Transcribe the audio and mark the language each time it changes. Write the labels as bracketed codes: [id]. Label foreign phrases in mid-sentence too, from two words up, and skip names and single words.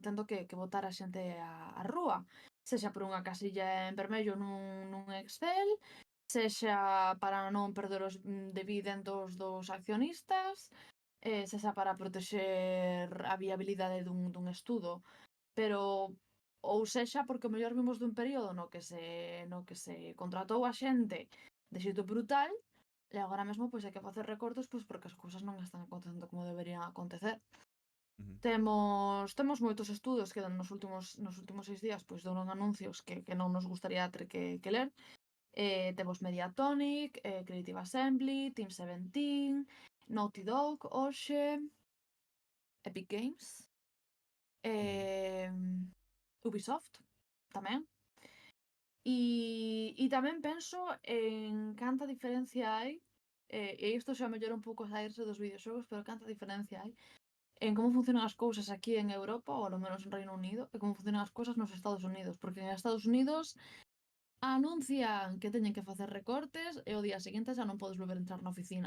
[gl] tendo que botar a xente á rúa, sexa por unha casilla en vermello nun Excel, sexa para non perder os dividendos dos accionistas, sexa para protexer a viabilidade dun estudo, pero ou sexa porque o mellor vimos dun período no que se contratou a xente de xeito brutal e agora mesmo pois hai que facer recortes pois porque as cousas non están acontecendo como deberían acontecer. Ujú. Temos moitos estudos que nos últimos 6 días pois deron anuncios que non nos gustaría ter que ler. Temos Mediatonic, Creative Assembly, Team 17, Naughty Dog, hoxe, Epic Games, Ubisoft tamén. E tamén penso en canta diferencia hai, e isto xa mellora un pouco saírse dos videoxogos, pero canta diferencia hai en como funcionan as cousas aquí en Europa, ou ao menos en Reino Unido, e como funcionan as cousas nos Estados Unidos, porque en Estados Unidos anuncian que teñen que facer recortes e o día seguinte xa non podes volver a entrar na oficina.